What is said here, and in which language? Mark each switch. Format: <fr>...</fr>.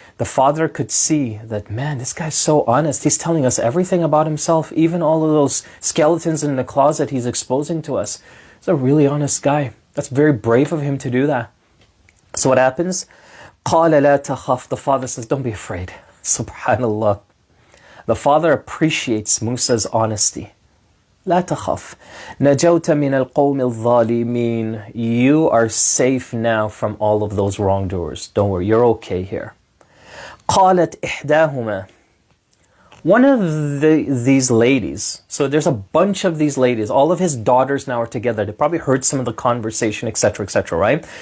<en>The father could see that, man, this guy's so honest. He's telling us everything about himself, even all of those skeletons in the closet he's exposing to us. He's a really honest guy. That's very brave of him to do that. So what happens?</en> <ar>قَالَ لَا تَخَفْ.</ar> <en>The father says, don't be afraid. Subhanallah. The father appreciates Musa's honesty.</en> <ar>لا تخف نجوت من القوم الظالمين.</ar> <en>You are safe now from all of those wrongdoers. Don't worry, you're okay here.</en> <ar>قالت إحداهما.</ar> <en>One of these ladies, so there's a bunch of these ladies, all of his daughters now are together. They probably heard some of the conversation, etc., right?</en>